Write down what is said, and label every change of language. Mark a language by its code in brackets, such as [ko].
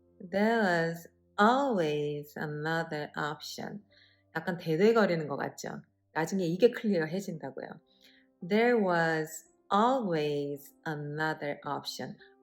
[en] There was always another option. [ko] 약간 대대거리는 것 같죠? 나중에 이게 클리어해진다고요. [en] There was always another option.